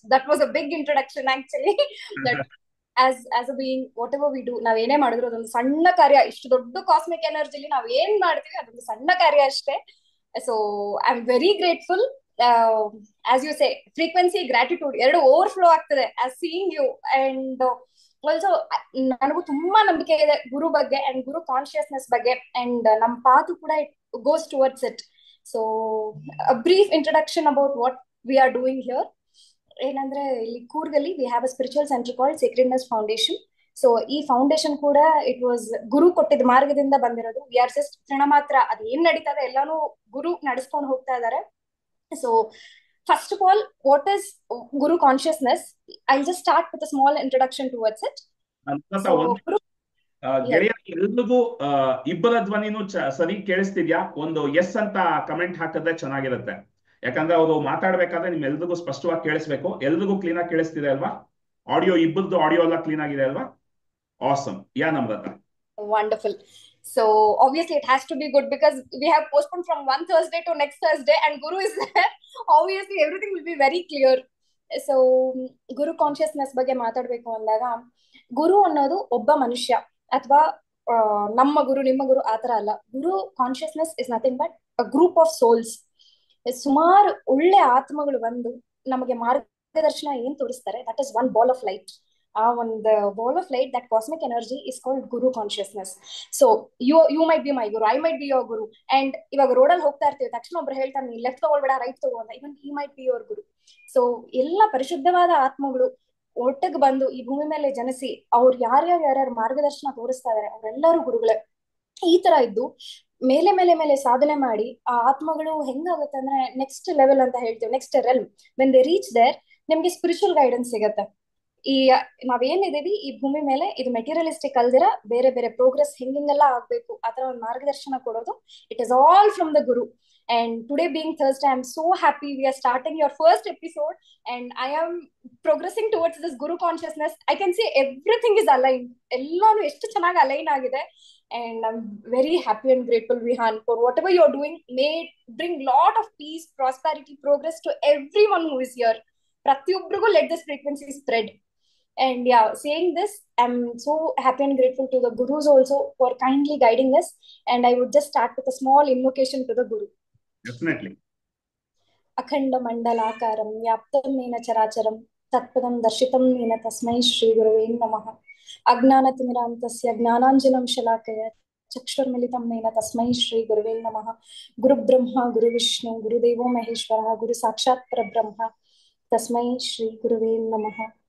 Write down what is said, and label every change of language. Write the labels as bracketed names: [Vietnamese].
[English] That was a big introduction actually. That as a being, whatever we do, [Kannada] ನಾವ್ ಏನೇ ಮಾಡಿದ್ರು ಅದೊಂದು ಸಣ್ಣ ಕಾರ್ಯ. ಇಷ್ಟು ದೊಡ್ಡ ಕಾಸ್ಮಿಕ್ ಎನರ್ಜಿಲಿ ನಾವ್ ಏನ್ ಮಾಡ್ತೀವಿ ಅದೊಂದು ಸಣ್ಣ ಕಾರ್ಯ ಅಷ್ಟೇ. [English] So I am very grateful. As you say, frequency, gratitude ಎರಡು overflow ಆಗ್ತದೆ as seeing you. [Kannada] And also ನನಗೂ ತುಂಬಾ ನಂಬಿಕೆ ಇದೆ ಗುರು ಬಗ್ಗೆ ಅಂಡ್ ಗುರು ಕಾನ್ಶಿಯಸ್ನೆಸ್ ಬಗ್ಗೆ. [English] and [Kannada] ನಮ್ ಪಾತು ಕೂಡ [English] It goes towards it. So a brief introduction about what we are doing here. [Kannada] ಏನಂದ್ರೆ ಇಲ್ಲಿ ಕೂರ್ಗಲ್ಲಿ [English] We have a spiritual centre called sacredness foundation. [Kannada] So ಈ ಫೌಂಡೇಶನ್ ಕೂಡ [English] it was [Kannada] ಗುರು ಕೊಟ್ಟಿದ್ದ ಮಾರ್ಗದಿಂದ ಬಂದಿರೋದು. [English] we are just [Kannada] ಕ್ಷಣ ಮಾತ್ರ, ಅದ್ ಏನ್ ನಡೀತದೆ ಎಲ್ಲಾನು ಗುರು ನಡೆಸ್ಕೊಂಡು ಹೋಗ್ತಾ ಇದಾರೆ. [English] So first of all, what is Guru consciousness? I just start with a small introduction towards it. So ಗುರು, [Kannada] ಗೆಳೆಯ ಎಲ್ರಿಗೂ ಇಬ್ಬರ ಧ್ವನಿನೂ ಸರಿ ಕೇಳಿಸ್ತಿದ್ಯಾ? ಒಂದು ಎಸ್ ಅಂತ ಕಮೆಂಟ್ ಹಾಕಿದ್ರೆ ಚೆನ್ನಾಗಿರುತ್ತೆ. ಯಾಕಂದ್ರೆ ಅವರು ಮಾತಾಡ್ಬೇಕಾದ್ರೆ ನಿಮ್ ಎಲ್ರಿಗೂ ಸ್ಪಷ್ಟವಾಗಿ ಕೇಳಿಸ್ಬೇಕು. ಎಲ್ರಿಗೂ ಕ್ಲೀನ್ ಆಗಿ ಕೇಳಿಸ್ತಿದೆ ಅಲ್ವಾ? ಆಡಿಯೋ, ಇಬ್ಬರದ್ದು ಆಡಿಯೋ ಎಲ್ಲ ಕ್ಲೀನ್ ಆಗಿದೆ ಅಲ್ವಾ? [English] Awesome. Yeah Namrata? wonderful. So obviously it has to be good because we have postponed from one Thursday to next Thursday and Guru is there. Obviously everything will be very clear. [Kannada] So Guru consciousness ಬಗ್ಗೆ ಮಾತಾಡ್ಬೇಕು ಅಂದಾಗ, ಗುರು ಅನ್ನೋದು ಒಬ್ಬ ಮನುಷ್ಯ ಅಥವಾ ನಮ್ಮ ಗುರು ನಿಮ್ಮ ಗುರು ಆತರ ಅಲ್ಲ. [English] Guru consciousness is nothing but a group of souls. [Kannada] ಸುಮಾರು ಒಳ್ಳೆ ಆತ್ಮಗಳು ಬಂದು ನಮಗೆ ಮಾರ್ಗದರ್ಶನ ಏನ್ ತೋರಿಸ್ತಾರೆ, [English] That is one ball of light. [Kannada] ಆ ಒಂದು [English] Ball of light, that cosmic energy is called Guru consciousness. So you might be my Guru, I might be your Guru. [Kannada] And ಇವಾಗ ರೋಡಲ್ಲಿ ಹೋಗ್ತಾ ಇರ್ತೀವಿ, ತಕ್ಷಣ ಒಬ್ರು ಹೇಳ್ತಾನೆ ಲೆಫ್ಟ್ ತಗೊಳ್ಬೇಡ ರೈಟ್ ತಗೋ ಅಂತ. [English] Even ಈ might be your Guru. [Kannada] So ಎಲ್ಲ ಪರಿಶುದ್ಧವಾದ ಆತ್ಮಗಳು ಒಟ್ಟಿಗೆ ಬಂದು ಈ ಭೂಮಿ ಮೇಲೆ ಜನಿಸಿ ಅವ್ರು ಯಾರ್ಯಾರು ಮಾರ್ಗದರ್ಶನ ತೋರಿಸ್ತಾ ಇದಾರೆ ಅವರೆಲ್ಲರೂ ಗುರುಗಳೇ. ಈ ತರ ಇದ್ದು ಮೇಲೆ ಮೇಲೆ ಮೇಲೆ ಸಾಧನೆ ಮಾಡಿ ಆ ಆತ್ಮಗಳು ಹೆಂಗಾಗುತ್ತೆ ಅಂದ್ರೆ ನೆಕ್ಸ್ಟ್ ಲೆವೆಲ್ ಅಂತ ಹೇಳ್ತೀವಿ, next realm. [English] when they reach there, [Kannada] ನಿಮ್ಗೆ ಸ್ಪಿರಿಚುವಲ್ ಗೈಡೆನ್ಸ್ ಸಿಗತ್ತೆ. ಈ ನಾವೇನಿದೀವಿ ಈ ಭೂಮಿ ಮೇಲೆ, ಇದು ಮೆಟೀರಿಯಲಿಸ್ಟಿಕ್ ಅಲ್ದಿರ ಬೇರೆ ಬೇರೆ ಪ್ರೋಗ್ರೆಸ್ ಹೆಂಗೆಲ್ಲ ಆಗ್ಬೇಕು ಆತರ ಒಂದು ಮಾರ್ಗದರ್ಶನ ಕೊಡೋದು, [English] It is all from the Guru. And today being Thursday, I'm so happy we are starting your first episode, and I am progressing towards this Guru consciousness. I can see everything is aligned. [Kannada] ಎಲ್ಲಾನು ಎಷ್ಟು ಚೆನ್ನಾಗಿ align ಆಗಿದೆ. [English] And I'm very happy and grateful, Vihan, for whatever you're doing. May it bring lot of peace, prosperity, progress to everyone who is here. [Kannada] ಪ್ರತಿಯೊಬ್ಬರಿಗೂ [English] let this frequency spread. And yeah, saying this, I'm so happy and grateful to the gurus also for kindly guiding us. And I would just start with a small invocation to the Guru. Definitely. [Sanskrit] ಅಖಂಡ ಮಂಡಲಾಕಾರಂ ವ್ಯಾಪ್ತಂ ಏನ ಚರಾಚರಂ ತತ್ಪದಂ ದರ್ಶಿತಂ ಏನ ತಸ್ಮೈ ಶ್ರೀ ಗುರುವೇ ನಮಃ. ಅಜ್ಞಾನತಿಮಿರಾಂತಸ್ಯ ಜ್ಞಾನಾಂಜನಂ ಶಲಾಕಯ ಚಕ್ಷುರ್ಮಿಲಿತಂ ಏನ ತಸ್ಮೈ ಶ್ರೀ ಗುರುವೇ ನಮಃ. ಗುರು ಬ್ರಹ್ಮ ಗುರು ವಿಷ್ಣು ಗುರುದೇವೋ ಮಹೇಶ್ವರ ಗುರು ಸಾಕ್ಷಾತ್ ಪರಬ್ರಹ್ಮ ತಸ್ಮೈ ಶ್ರೀ ಗುರುವೇ ನಮಃ.